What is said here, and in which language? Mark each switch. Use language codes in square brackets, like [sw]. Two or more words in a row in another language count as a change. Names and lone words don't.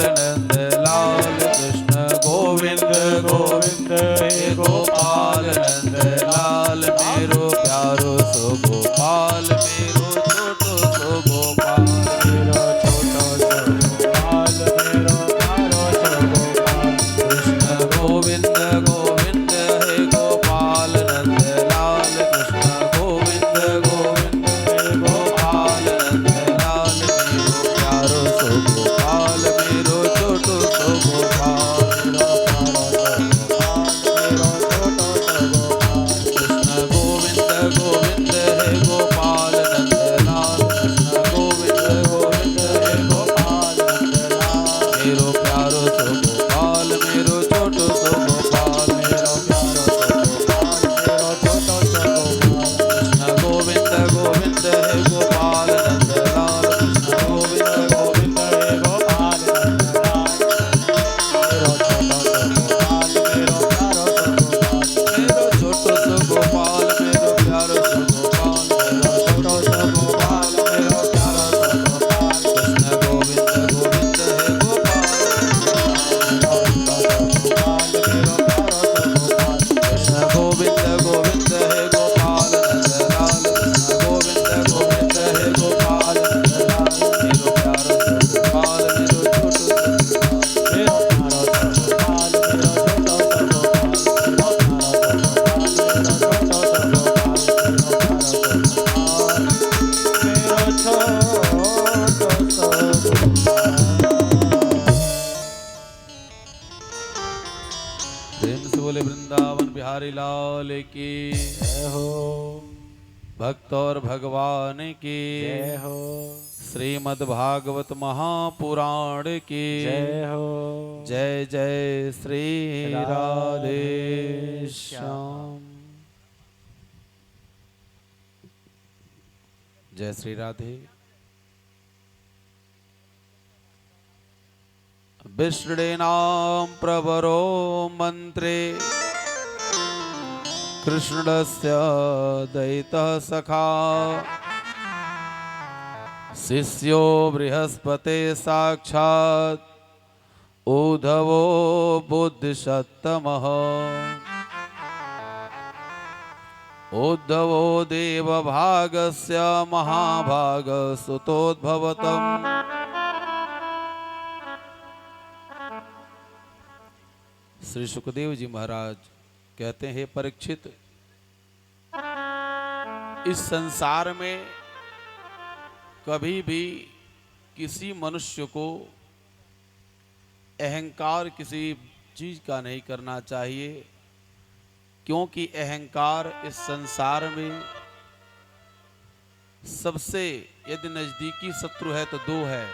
[bra] नंदलाल, कृष्ण गोविंद गोविंद हे गोपाल नंदलाल, मेरो प्यारो सो गोपाल, मेरो छोटो सो गोपाल, मेरो छोटो सो गोपाल, मेरो प्यारो सो गोपाल। कृष्ण गोविंद गोविंद हे गोपाल नंदलाल, कृष्ण गोविंद गोविंद हे गोपाल नंदलाल, मेरो प्यारो सो गोपाल, मेरो छोटो सो गोपाल, मेरो प्यारो सो गोपाल, मेरो छोटो सो गोपाल। कृष्ण गोविंद गोविंद हे गोपाल नंदलाल, कृष्ण गोविंद गोविंद हे गोपाल नंदलाल, मेरो प्यारो सो गोपाल, मेरो छोटो सो गोपाल, मेरो प्यारो सो गोपाल, मेरो छोटो सो गोपाल। कृष्ण गोविंद गोविंद हे गोपाल नंदलाल, कृष्ण गोविंद गोविंद हे गोपाल नंदलाल, मेरो छोटो सो गोपाल, मेरो प्यारो सो गोपाल। मेरो छोटो सो गोपाल, मेरो प्यारो सो गोपाल, मेरो छोटो सो गोपाल, मेरो प्यारो सो गोपाल। कृष्ण गोविंद गोविंद हे गोपाल, मेरो छोटो सो गोपाल, मेरो प्यारो सो गोपाल। कृष्ण गोविंद गोविंद हे गोपाल नंदलाल, कृष्ण गोविंद गोविंद हे गोपाल नंदलाल, मेरो प्यारो सो गोपाल, मेरो छोटो सो गोपाल, मेरो प्यारो सो गोपाल, मेरो छोटो सो गोपाल। मेरो प्यारो सो गोपाल, मेरो छोटो सो गोपाल। मेरो प्यारो सो गोपाल, मेरो छोटो सो गोपाल। [hi] प्रेम से बोले वृंदावन बिहारी लाल की, जय हो, भक्त और भगवान की, जय हो, श्रीमद् भागवत महापुराण की जय हो। जय जय श्री राधे राधे श्याम। जय श्री राधे। [sa] विष्णुनाम प्रवरो मंत्रे कृष्णस्य दैतः सखा शिष्यो बृहस्पते साक्षात् उद्धवो बुद्धिसत्तमः उद्धवो देवभागस्य महाभागसुतोद्भवतम्। [hi] श्री सुखदेव जी महाराज कहते हैं, परीक्षित, इस संसार में कभी भी किसी मनुष्य को अहंकार किसी चीज का नहीं करना चाहिए, क्योंकि अहंकार इस संसार में सबसे यदि नजदीकी शत्रु है तो दो है।